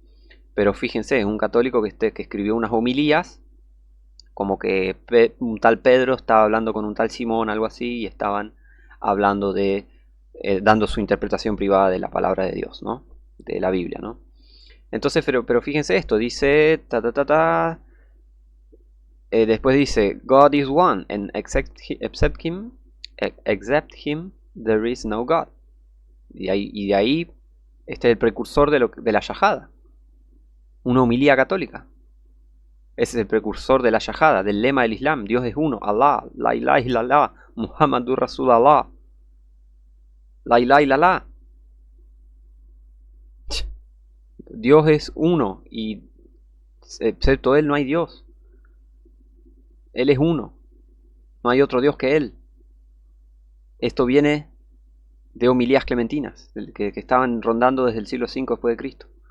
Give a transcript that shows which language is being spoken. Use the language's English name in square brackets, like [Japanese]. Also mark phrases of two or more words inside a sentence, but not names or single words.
[Spanish] Pero fíjense, es un católico que escribió unas homilías, como que un tal Pedro estaba hablando con un tal Simón, algo así, y estaban hablando de, dando su interpretación privada de la palabra de Dios, ¿no? De la Biblia, ¿no? Entonces, pero fíjense esto, dice, después dice, [English] God is one, and except him, there is no God. [Spanish] Y de ahí, este es el precursor de la Shahada, una homilía católica. Ese es el precursor de la Shahada, del lema del Islam. Dios es uno, [Arabic] Allah, لا إله إلا الله، محمد رسول الله، لا إله إلا الله. [Spanish] Dios es uno y excepto Él no hay Dios. Él es uno, no hay otro Dios que Él. Esto viene de homilías clementinas, que estaban rondando desde el siglo V después de Cristo.